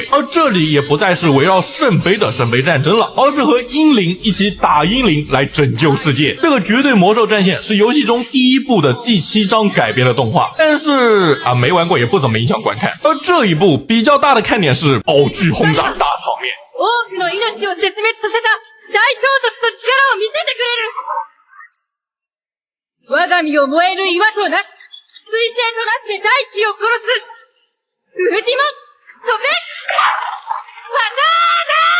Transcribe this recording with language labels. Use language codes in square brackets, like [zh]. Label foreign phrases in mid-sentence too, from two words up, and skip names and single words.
[zh] 而这里也不再是围绕圣杯的圣杯战争了，而是和英灵一起打英灵来拯救世界。这个绝对魔兽战线是游戏中第一部的第7章改编的动画，但是没玩过也不怎么影响观看。而这一部比较大的看点是宝具轰炸大场面。 [ja] 多くの命を絶滅させた大衝突の力を見せてくれる。我が身を燃える岩となし、水星となって大地を殺す。ウルティモ飛べ！パターナ！